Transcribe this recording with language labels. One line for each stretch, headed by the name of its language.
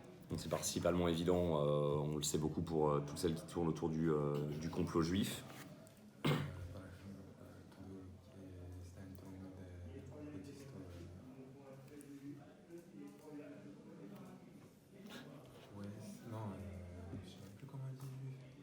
French: Donc c'est principalement évident, on le sait beaucoup pour toutes celles qui tournent autour du complot juif.
Spanish: Por ejemplo, todo lo que está en torno del complotismo. Pues, no,
French: je sais plus comment elle dit juif.